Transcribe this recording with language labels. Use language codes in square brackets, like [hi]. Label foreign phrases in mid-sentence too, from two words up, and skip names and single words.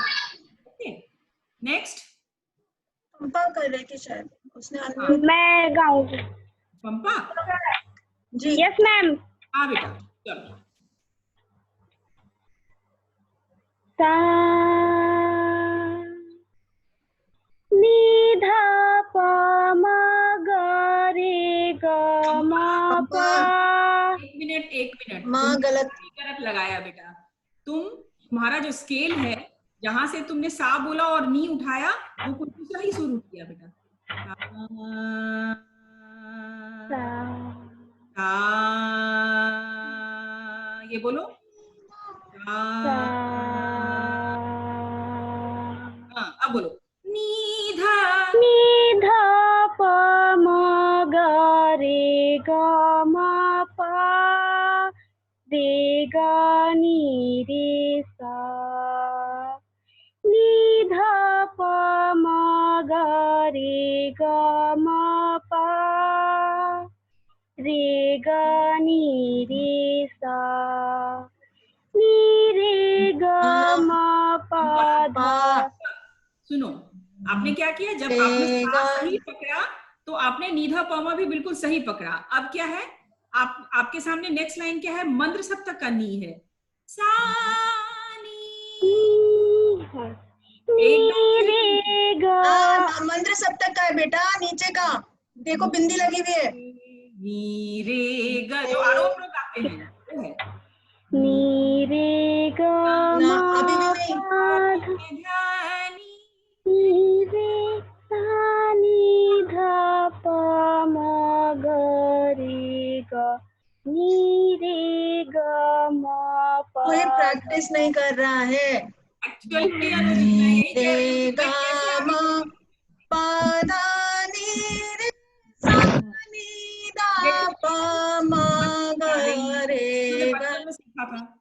[en] okay, next [hi] पंपा कर रही थी शायद, उसने unmute- मैं गाऊंगी। पंपा जी [en] yes ma'am. [hi] हाँ बेटा, चलो। सा नी धा प म ग रे ग म प। एक मिनट माँ तुमने गलत। गलत लगाया बेटा। तुम्हारा जो स्केल है, जहां से तुमने सा बोला और नी उठाया, वो कुछ दूसरा ही सुर उठ गया बेटा। सा, ये बोलो। हाँ, अब बोलो। नी धा प म ग रे ग म प रे ग नी रे सा। नी धा प म ग रे ग म प रे ग नी रे सा। नी रे ग म प ध। सुनो, आपने क्या किया, जब आपने सा सही पकड़ा तो आपने नीधा पमा भी बिल्कुल सही पकड़ा। अब क्या है, आपके सामने नेक्स्ट लाइन क्या है, मंद्र सप्तक का नी है। सा नी, मंत्र सप्तक का है बेटा, नीचे का देखो बिंदी लगी हुई है। नी रे ग, जो आरोप लोग गाते हैं वो है। नी रे ग ना अभी भी नहीं। नी रे सा नी धा प म ग रे ग नी रे ग म प। कोई प्रैक्टिस नहीं कर रहा है। एक्चुअली अनुजी मैं यही कह रही हूँ कि मैं कैसे आगे बचपन में सीखा था।